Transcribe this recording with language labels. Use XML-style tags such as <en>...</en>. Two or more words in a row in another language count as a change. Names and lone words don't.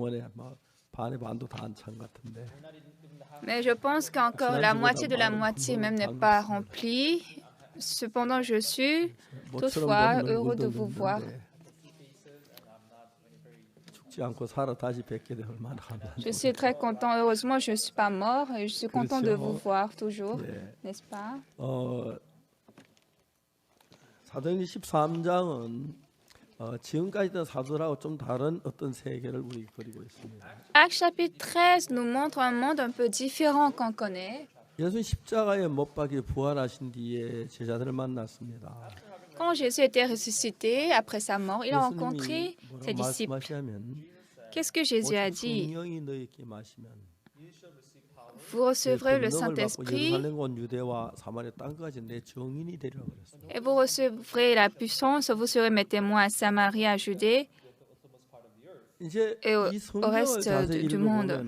<fr>Mais je pense qu'encore la moitié de la moitié même n'est pas remplie. Cependant, je suis toutefois heureux de vous voir. Je suis très content. Heureusement, je ne suis pas mort et je suis content de vous voir toujours, n'est-ce pas?</fr> <ko>사도행전 13장은 지금까지 있던 사도들하고 좀 다른 어떤 세계를 우리 그리고 있습니다.</ko> <fr>Actes chapitre 13 nous montre un monde un peu différent qu'on connaît.</fr> <ko>예수님 십자가에 못 박혀 부활하신 뒤에 제자들을 만났습니다.</ko> <fr>Quand Jésus était ressuscité après sa mort, il a rencontré ses disciples. Qu'est-ce que Jésus a dit? Vous recevrez le Saint-Esprit et vous recevrez la puissance, vous serez mes témoins à Samarie, à Judée et au reste du monde.</fr>